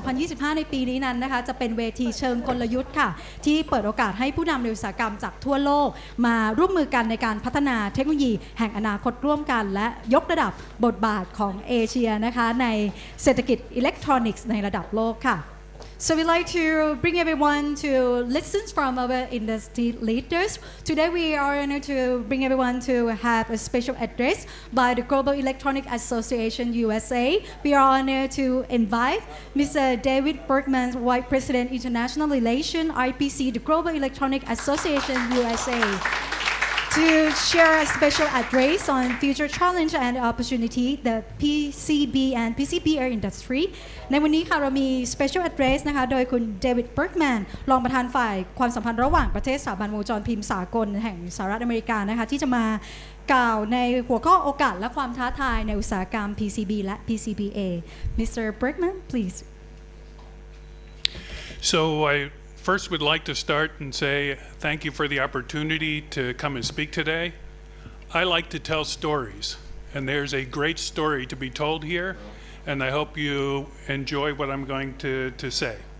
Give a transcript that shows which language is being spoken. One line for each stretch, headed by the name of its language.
Thai: 2025 ในปีนี้นั้นนะคะจะเป็นเวทีเชิงกลยุทธ์ค่ะที่เปิดโอกาสให้ผู้นำในอุตสาหกรรมจากทั่วโลกมาร่วมมือกันในการพัฒนาเทคโนโลยีแห่งอนาคตร่วมกันและยกระดับบทบาทของเอเชียนะคะในเศรษฐกิจอิเล็กทรอนิกส์ในระดับโลกค่ะ
English: So we'd like to bring everyone to listen from our industry leaders. Today we are honored to bring everyone to have a special address by the Global Electronic Association USA. We are honored to invite Mr. David Bergman, Vice President International Relations, IPC, the Global Electronic Association USA, to share a special address on future challenge and opportunity, the PCB and PCBA industry.
Thai: ในวันนี้ค่ะเรามี special address นะคะโดยคุณเดวิดเบิร์กแมนรองประธานฝ่ายความสัมพันธ์ระหว่างประเทศสถาบันวงจรพิมพ์สากลแห่งสหรัฐอเมริกานะคะที่จะมากล่าวในหัวข้อโอกาสและความท้าทายในอุตสาหกรรม PCB และ PCBA.
English: Mr. Bergman, please. So I first would like to start and say thank you for the opportunity to come and speak today. I like to tell stories, and there's a great story to be told here, and I hope you enjoy what I'm going to say.